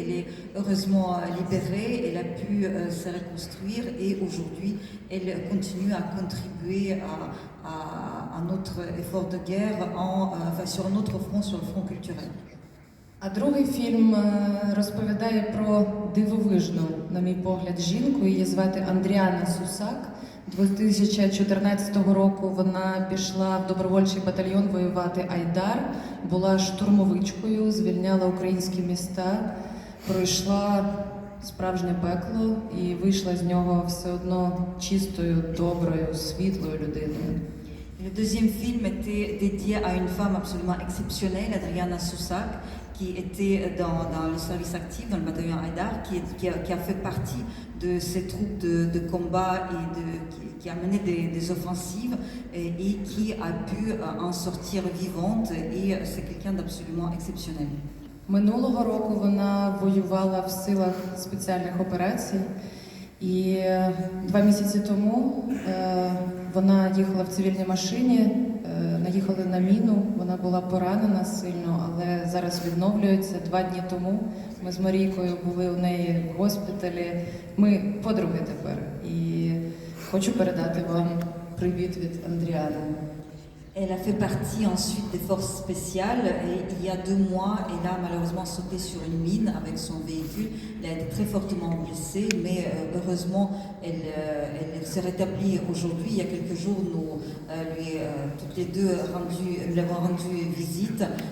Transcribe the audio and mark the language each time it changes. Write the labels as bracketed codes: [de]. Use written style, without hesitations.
[fr] Elle est heureusement libérée, elle a pu se reconstruire et aujourd'hui, elle continue à contribuer à notre effort de guerre sur un autre front, sur le front culturel. [uk] А другий фільм розповідає про дивовижну, на мій погляд, жінку. Її звати Андріана Сусак. 2014 року вона пішла в добровольчий батальйон воювати Айдар, була штурмовичкою, звільняла українські міста, пройшла справжнє пекло і вийшла з нього все одно чистою, доброю, світлою людиною. [fr] Le deuxième film était dédié à une femme absolument exceptionnelle, Adriana Soussak, qui était dans le service actif, dans le bataillon Haïdar, qui a fait partie de ces troupes de combat et qui a mené des offensives et qui a pu en sortir vivante. Et c'est quelqu'un d'absolument exceptionnel. [uk] Минулого року вона воювала в силах спеціальних операцій. І 2 місяці тому вона їхала в цивільній машині, наїхали на міну, вона була поранена сильно, але зараз відновлюється. 2 дні тому ми з Марійкою були у неї в госпіталі. Ми подруги тепер. І хочу передати вам привіт від Андріани. [fr] Elle a fait partie ensuite des forces spéciales et il y a 2 mois, elle a malheureusement sauté sur une mine avec son véhicule. Elle a été très fortement blessée, mais heureusement, elle s'est rétablie aujourd'hui. Il y a quelques jours, nous toutes les deux nous l'avons rendu visite.